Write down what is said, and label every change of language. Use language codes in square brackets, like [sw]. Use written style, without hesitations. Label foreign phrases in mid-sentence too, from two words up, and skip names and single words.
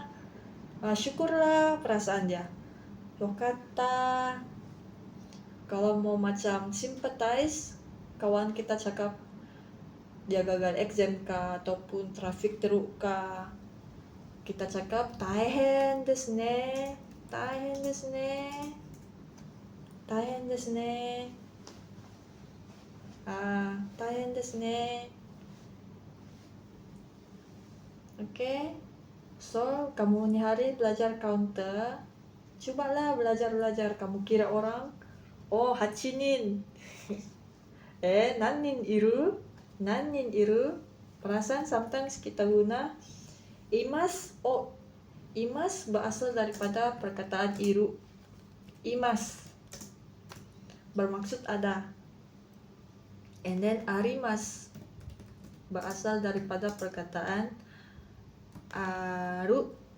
[ms] Syukurlah perasaan dia. Yokatta. Kalau mau macam sympathize, kawan kita cakap dia gagal exam kah ataupun trafik teruk kah, kita cakap [ja] 大変ですね, 大変ですね, 大変ですね. 大変ですね. [ms] Okay. So, kamu ni hari belajar counter, cubalah belajar. Kamu kira orang, hachinin. [ja] 何人いる？何人いる? [ms] Perasaan sometimes kita guna imas. Imas berasal daripada perkataan iru. Imas bermaksud ada. [en] And then [ms] arimas berasal daripada perkataan aru.